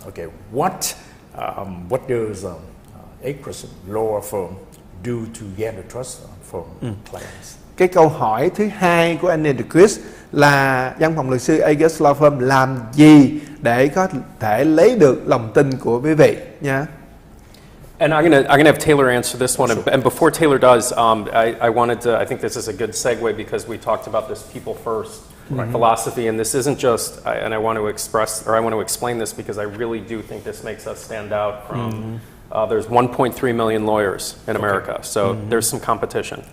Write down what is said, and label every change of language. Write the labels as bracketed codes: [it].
[en] Okay, what does Agruss Law Firm do to get the trust from clients? [vi] Cái câu hỏi thứ hai của anh Agruss là văn phòng luật sư Agruss Law Firm làm gì để có thể lấy được lòng tin của quý vị nha. [en] And I'm gonna have Taylor answer this one. And before Taylor does, I wanted to. I think this is a good segue because we talked about this people first philosophy, and this isn't just. And I want to express, or I want to explain this because I really do think this makes us stand out from. There's 1.3 million lawyers in America, so there's some competition.